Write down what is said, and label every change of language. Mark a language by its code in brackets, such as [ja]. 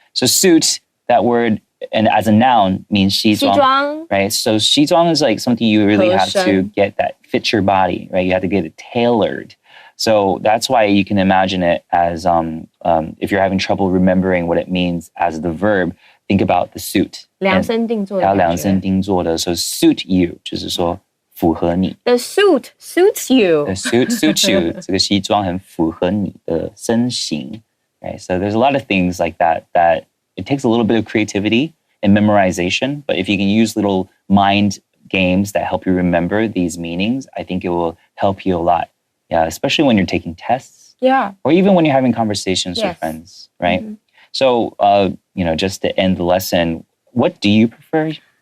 [en] So suit, that word, and as a noun means 西装, right? So 西装 is like something you really have to get that fit your body, right? You have to get it tailored. So that's why you can imagine it as if you're having trouble remembering what it means as the verb, think about the suit. [zh] 量身定做的感觉。要量身定做的 [en] So suit you [zh] 就是说符合你。 [en] The suit suits you. The suit suits you. [zh] 这个西装很符合你的身形. [en] Right? So there's a lot of things like that it takes a little bit of creativity and memorization, but if you can use little mind games that help you remember these meanings, I think it will help you a lot. Yeah, especially when you're taking tests. Yeah. Or even when you're having conversations with friends, right? So, just to end the lesson, what do you prefer?